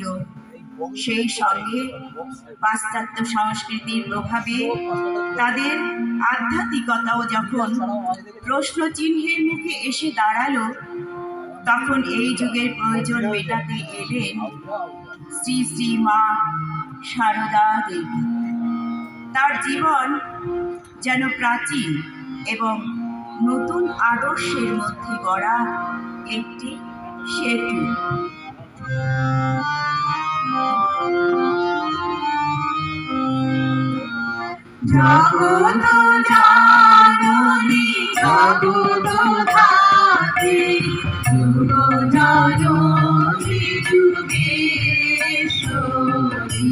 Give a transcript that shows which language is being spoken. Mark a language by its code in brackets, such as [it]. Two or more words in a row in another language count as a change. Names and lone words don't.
[bn] সেই সঙ্গে পাশ্চাত্য সংস্কৃতির প্রভাবে তাদের আধ্যাত্মিকতাও যখন প্রশ্ন চিহ্নের মুখে এসে দাঁড়ালো, তখন এই যুগের প্রয়োজন মেটাতে এলেন শ্রী শ্রী মা শারদা দেবী। তার জীবন যেন প্রাচীন এবং নতুন আদর্শের মধ্যে গড়া একটি সেতু। জগত জননী জগত ধাত্রী যুগ জননী যুগেশ্বরী।